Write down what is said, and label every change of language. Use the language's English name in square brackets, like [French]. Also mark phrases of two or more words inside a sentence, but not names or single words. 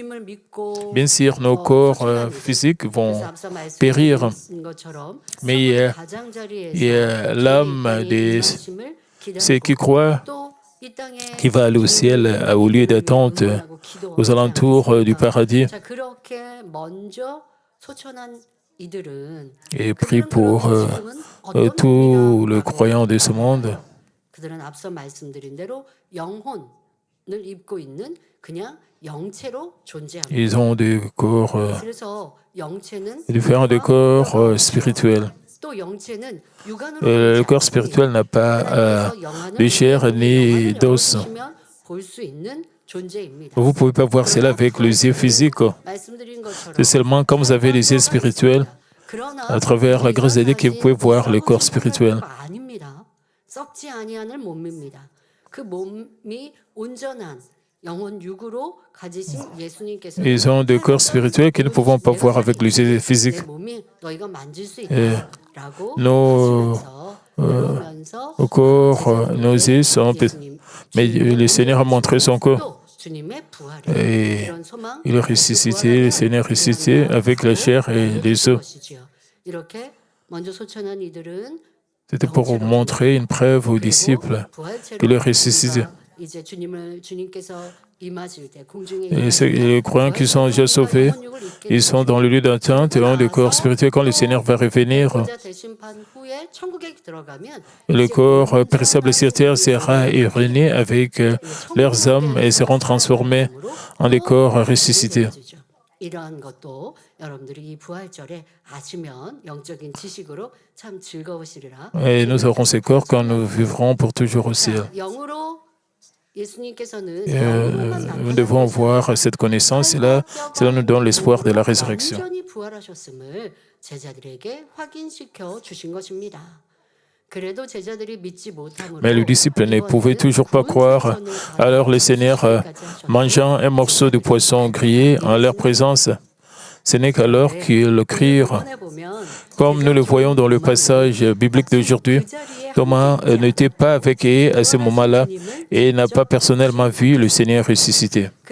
[French] Bien sûr, nos corps physiques vont périr, mais il y a l'âme de ceux qui croient qui va aller au ciel, au lieu d'attente, aux alentours du paradis. et prie pour tous les croyants de ce monde. [Korean] 그들은 앞서 말씀드린 대로 영혼을 입고 있는 그냥 영체로 존재합니다. [French] Ils ont des corps [Korean] 그래서 영체는 [French] différents des corps spirituels. [Korean] 또 영체는 육안으로 [French] Le corps spirituel n'a pas de chair ni d'os. [Korean] 볼 수 있는 존재입니다. [French] Vous ne pouvez pas voir cela avec les yeux physiques. [Korean] 말씀드린 것처럼 [French] C'est seulement quand vous avez les yeux spirituels, à travers la grâce de Dieu, que vous pouvez voir le corps spirituel. [Korean] 아닙니다. 썩지 아니하는 몸입니다. 그 몸이 온전한 영혼 육으로 가지신 예수님께서 [French] Ils ont des corps spirituels que nous ne pouvons pas voir avec les yeux physiques. [Korean] 내 몸이 너희가 만질 수 [French] Et [Korean] 있다라고 [French] nos corps, nos yeux sont mais le Seigneur a montré son corps. [Korean] 주님의 부활을 [French] Et [Korean] 이런 소망 [French] il a ressuscité, le Seigneur a ressuscité avec la chair et les os. [Korean] 것이지요. 이렇게 먼저 소천한 이들은 [French] C'était pour montrer une preuve aux disciples qu'il est ressuscité. [Korean] 이제 주님께서 임하실 때 공중에 [French] Et les croyants qui sont déjà sauvés, ils sont dans le lieu d'attente et ont des corps spirituels. Quand le Seigneur va revenir, le corps périssable sur terre sera réuni avec leurs âmes et seront transformés en des corps ressuscités. [Korean] 이러한 것도 여러분들이 이 부활절에 아시면 영적인 지식으로 참 즐거우시리라. [French] Et nous aurons ces corps quand nous vivrons pour toujours au ciel. [Korean] 영으로 예수님께서는 [French] Nous devons avoir cette connaissance et là, cela nous donne l'espoir de la résurrection. [Korean] 완전히 부활하셨음을 제자들에게 확인시켜 주신 것입니다. 그래도 제자들이 믿지 못함으로 [French] Mais les disciples ne pouvaient toujours pas croire. Alors le Seigneur, mangeant un morceau de poisson grillé en leur présence, ce n'est qu'alors qu'ils crurent. Comme nous le voyons dans le passage biblique d'aujourd'hui, Thomas n'était pas avec eux à ce moment-là et n'a pas personnellement vu le Seigneur ressuscité.